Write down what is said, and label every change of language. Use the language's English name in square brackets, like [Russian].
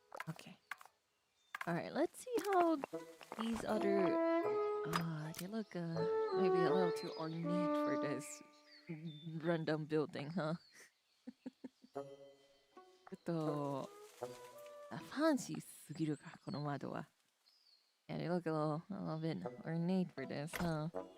[English] Okay. Alright, let's see how these other... they look maybe a little too ornate for this random building, huh? [Japanese] ちょっとファンシーすぎるか、この窓は。 [English] Yeah, they look a little bit ornate for this, huh?